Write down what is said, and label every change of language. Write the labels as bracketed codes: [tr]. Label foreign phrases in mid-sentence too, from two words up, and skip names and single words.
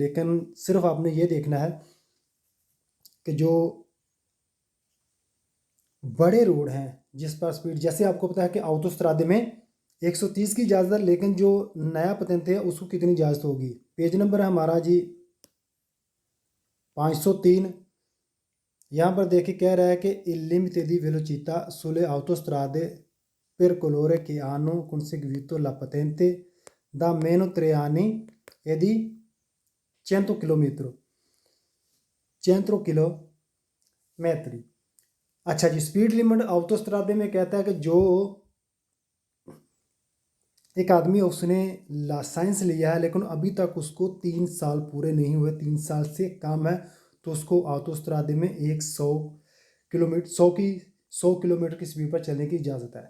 [hi] लेकिन सिर्फ आपने ये देखना है कि जो बड़े रोड हैं जिस पर स्पीड, जैसे आपको पता है कि autostrada में 130 की इजाज़त है, लेकिन जो नया पतेंते है उसको कितनी इजाज़त होगी। पेज नंबर है हमारा जी 503। [it] यहाँ पर देखिए कह रहा है कि il limite di velocità sulle autostrade per coloro che hanno conseguito la patente da meno 3 anni e di 100 km 100 किलोमीटर। [hi] अच्छा जी, स्पीड लिमिट autostrade में कहता है कि जो एक आदमी उसने लाइसेंस लिया है लेकिन अभी तक उसको 3 साल पूरे नहीं हुए, 3 साल से कम है, तो उसको autostrade में 100 किलोमीटर की स्पीड पर चलने की इजाज़त है।